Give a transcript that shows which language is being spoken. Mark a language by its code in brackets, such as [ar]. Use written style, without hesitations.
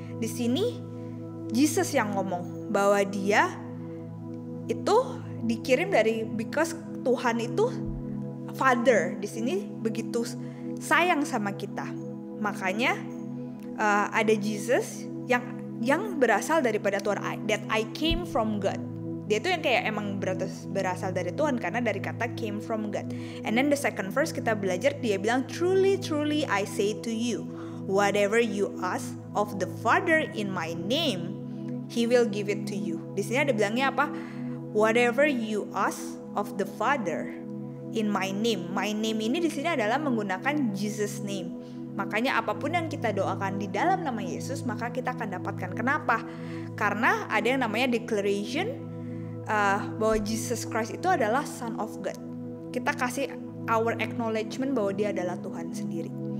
[id] Di sini Jesus yang ngomong bahwa dia itu dikirim dari, because Tuhan itu Father di sini begitu sayang sama kita. Makanya ada Jesus yang yang berasal daripada Tuhan, [en] that I came from God. [id] Dia tuh yang kayak emang berasal dari Tuhan karena dari kata [en] came from God. And then the second verse [id] kita belajar, dia bilang, [en] truly, truly I say to you, whatever you ask of the Father in my name, He will give it to you. [id] Di sini ada bilangnya apa? [en] Whatever you ask of the Father in my name. [id] My name ini di sini adalah menggunakan Jesus name. Makanya apapun yang kita doakan di dalam nama Yesus, maka kita akan dapatkan. Kenapa? Karena ada yang namanya declaration bahwa Jesus Christ itu adalah Son of God. Kita kasih our acknowledgement bahwa dia adalah Tuhan sendiri.